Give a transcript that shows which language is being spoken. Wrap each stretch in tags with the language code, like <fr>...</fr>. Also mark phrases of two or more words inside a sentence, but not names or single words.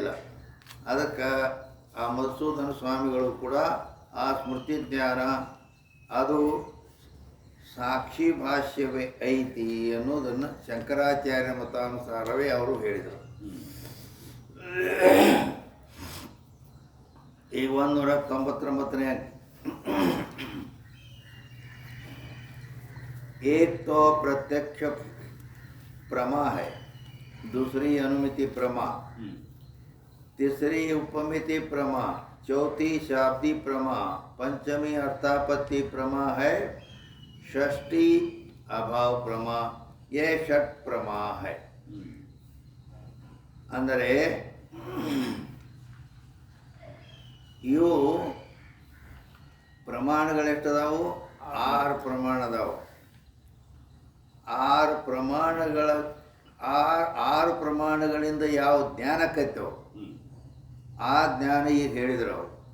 <kn>ಅದಕ್ಕೆ ಆ ಮಧುಸೂದನ ಸ್ವಾಮಿಗಳು ಕೂಡ ಆ ಸ್ಮೃತಿ ಜ್ಞಾನ ಅದು ಸಾಕ್ಷಿ ಭಾಷ್ಯವೇ ಐತಿ ಅನ್ನೋದನ್ನು ಶಂಕರಾಚಾರ್ಯ ಮತಾನುಸಾರವೇ ಅವರು ಹೇಳಿದರು. ಈಗ 199ನೇ</kn> <hi>अंक एक तो प्रत्यक्ष प्रमा है, दूसरी अनुमिति प्रमा, तीसरी उपमिति प्रमा, चौथी शाब्दी प्रमा, पंचमी अर्थापत्ति प्रमा है, षष्ठी अभाव प्रमा, ये षट प्रमा है.</hi> <kn>ಅಂದರೆ ಇವು ಪ್ರಮಾಣಗಳೆಷ್ಟದಾವು? 6 ಪ್ರಮಾಣ ಅದಾವು. 6 ಪ್ರಮಾಣಗಳಿಂದ ಯಾವ ಜ್ಞಾನಕ್ಕೈತವು ಆ ಜ್ಞಾನ ಈಗ ಹೇಳಿದ್ರು ಅವರು.</kn>